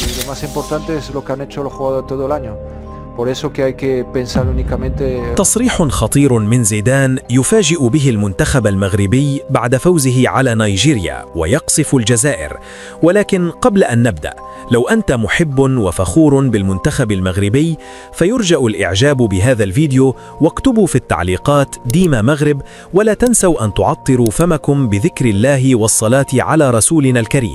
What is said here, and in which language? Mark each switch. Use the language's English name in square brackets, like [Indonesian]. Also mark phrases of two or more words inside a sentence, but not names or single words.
[Spanish] más importante es lo que han hecho los jugadores todo el año. Por eso que hay que pensar únicamente. [Arabic] تصريح خطير من زيدان يفاجئ به المنتخب المغربي بعد فوزه على نيجيريا ويقصف الجزائر. ولكن قبل أن نبدأ، لو أنت محب وفخور بالمنتخب المغربي فيرجى الإعجاب بهذا الفيديو، واكتبوا في التعليقات ديما مغرب، ولا تنسوا أن تعطروا فمكم بذكر الله والصلاة على رسولنا الكريم.